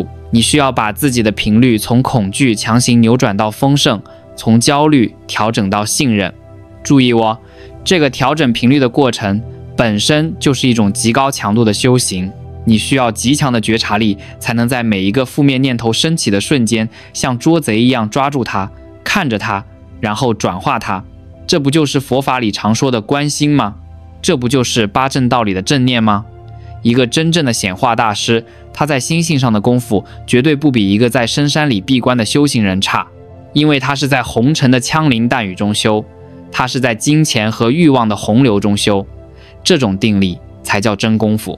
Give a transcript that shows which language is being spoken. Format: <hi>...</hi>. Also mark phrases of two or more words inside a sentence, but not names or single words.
<zh>你需要把自己的頻率從恐懼強行扭轉到豐盛，從焦慮調整到信任。注意哦，這個調整頻率的過程本身就是一種極高強度的修行。你需要極強的覺察力，才能在每一個負面念頭升起的瞬間，像捉賊一樣抓住它，看着它，然後轉化它。這不就是佛法裡常說的觀心嗎？這不就是八正道裡的正念嗎？一個真正的顯化大師，他在心性上的功夫絕對不比一個在深山裡閉關的修行人差，因為他是在紅塵的槍林彈雨中修，他是在金錢和慾望的洪流中修，這種定力才叫真功夫。</zh>